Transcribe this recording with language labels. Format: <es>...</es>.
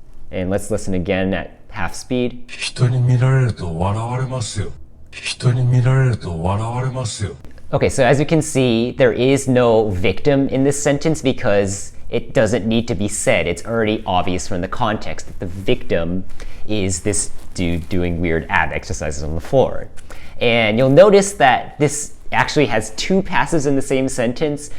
<en>And let's listen again at half speed.</en> <ja>人に見られると笑われますよ。人に見られると笑われますよ。</ja> <en>Okay, so as you can see, there is no victim in this sentence because it doesn't need to be said. It's already obvious from the context that the victim is this dude doing weird ab exercises on the floor. And you'll notice that this actually has two passives in the same sentence.</en>